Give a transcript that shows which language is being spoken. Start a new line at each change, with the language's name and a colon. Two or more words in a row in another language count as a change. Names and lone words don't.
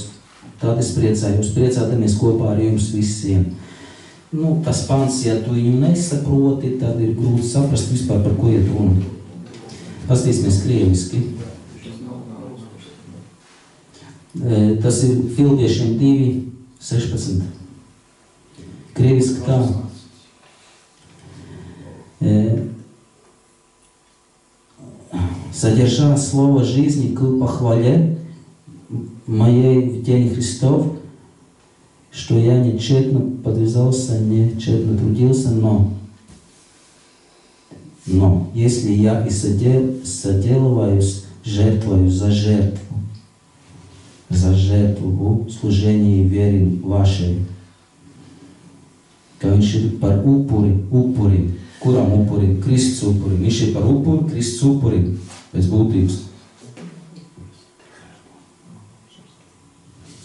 Latvian: Priecādamies kopā ar jums visiem. Tas pants, ja tu viņu nesaproti, tad ir grūti saprast vispār, par ko iet runa. Pastīsimies krieviski. Tas ir Filipiešiem 2:16.
Russian: Кревиски там. Содержа слово жизни к похвале моей в день Христов, что я не тщетно подвязался, не тщетно трудился, но если я и соделываюсь жертвою за жертву в служении вере вашей,
Latvian: ka viņš ir par upuri, kuram upuri, Kristus upuri. Viņš ir par upuri, Kristus upuri, pēc būtības.